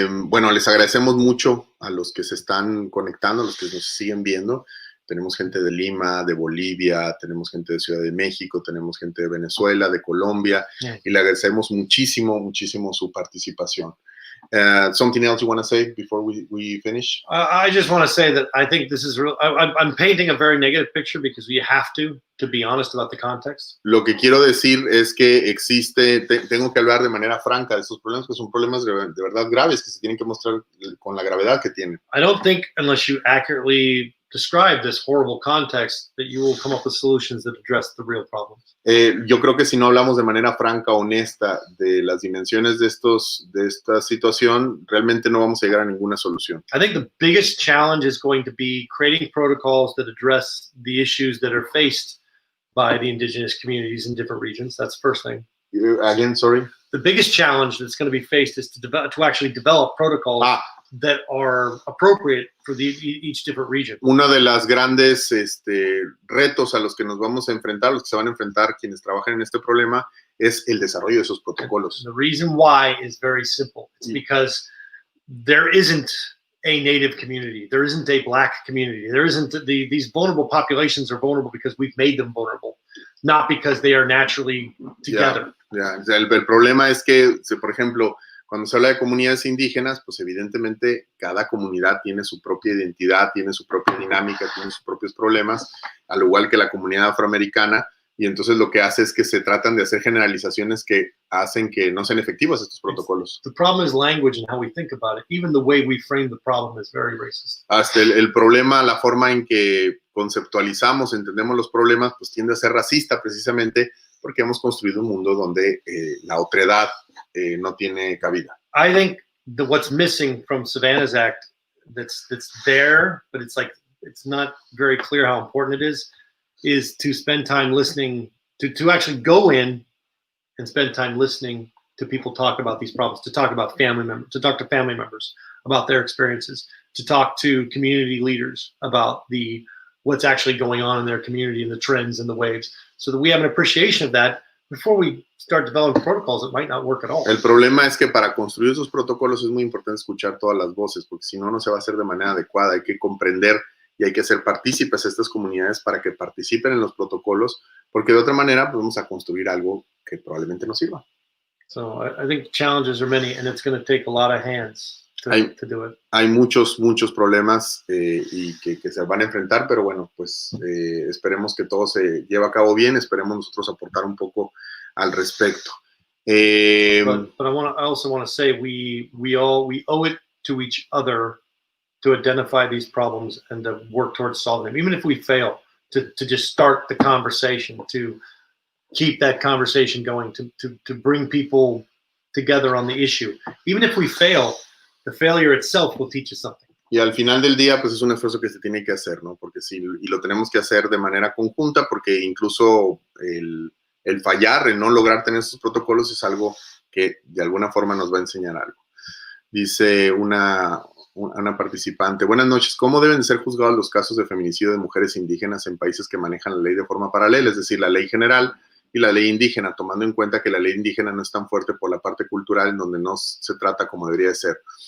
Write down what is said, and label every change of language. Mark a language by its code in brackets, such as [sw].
[es] Bueno, les agradecemos mucho a los que se están conectando, a los que nos siguen viendo. Tenemos gente de Lima, de Bolivia, tenemos gente de Ciudad de México, tenemos gente de Venezuela, de Colombia, y le agradecemos muchísimo, muchísimo su participación. [en] Something else you want to say before we finish? I just want to say that I think this is real. I'm painting a very negative picture because we have to be honest about the context. [es] Lo que quiero decir es que tengo que hablar de manera franca de estos problemas, que son problemas de verdad graves, que se tienen que mostrar con la gravedad que tienen. [en] I don't think unless you accurately describe this horrible context that you will come up with solutions that address the real problems. [es] Yo creo que si no hablamos de manera franca, honesta, de las dimensiones de esta situación, realmente no vamos a llegar a ninguna solución. [en] I think the biggest challenge is going to be creating protocols that address the issues that are faced by the indigenous communities in different regions. That's the first thing. Again, sorry? The biggest challenge that's going to be faced is to actually develop protocols that are appropriate for each different region. [es] Uno de los grandes retos a los que nos vamos a enfrentar, los que se van a enfrentar quienes trabajan en este problema, es el desarrollo de esos protocolos. [en] The reason why is very simple. It's because there isn't a Native community. There isn't a Black community. There isn't these vulnerable populations are vulnerable because we've made them vulnerable, not because they are naturally together. [es] El problema es que, por ejemplo, cuando se habla de comunidades indígenas, pues evidentemente cada comunidad tiene su propia identidad, tiene su propia dinámica, tiene sus propios problemas, al igual que la comunidad afroamericana, y entonces lo que hace es que se tratan de hacer generalizaciones que hacen que no sean efectivos estos protocolos. [en] The problem is language and how we think about it. Even the way we frame the problem is very racist. [es] Hasta el problema, la forma en que conceptualizamos, entendemos los problemas, pues tiende a ser racista precisamente porque hemos construido un mundo donde la otredad no tiene cabida. [en] I think what's missing from SAVANNA S ACT that's there, but it's like it's not very clear how important it is to spend time listening, to actually go in and spend time listening to people talk about these problems, to talk about family members, to talk to family members about their experiences, to talk to community leaders about what's actually going on in their community and the trends and the waves, so that we have an appreciation of that before we start developing protocols that might not work at all. [es] El problema es que para construir esos protocolos es muy importante escuchar todas las voces, porque si no, no se va a hacer de manera adecuada. Hay que comprender y hay que hacer partícipes a estas comunidades para que participen en los protocolos, porque de otra manera pues, vamos a construir algo que probablemente no sirva. [en] So I think challenges are many, and it's going to take a lot of hands to do it. [es] Hay muchos problemas y que se van a enfrentar, pero bueno, pues esperemos que todo se lleve a cabo bien, esperemos nosotros aportar un poco al respecto. [en] But I also want to say we owe it to each other to identify these problems and to work towards solving them, even if we fail, to just start the conversation, to keep that conversation going, to bring people together on the issue. Even if we fail, the failure itself will teach us something. [es] Y al final del día, pues es un esfuerzo que se tiene que hacer, ¿no? Porque y lo tenemos que hacer de manera conjunta, porque incluso el fallar, el no lograr tener esos protocolos es algo que de alguna forma nos va a enseñar algo. Dice una participante, buenas noches, ¿cómo deben ser juzgados los casos de feminicidio de mujeres indígenas en países que manejan la ley de forma paralela, es decir, la ley general y la ley indígena, tomando en cuenta que la ley indígena no es tan fuerte por la parte cultural, en donde no se trata como debería de ser?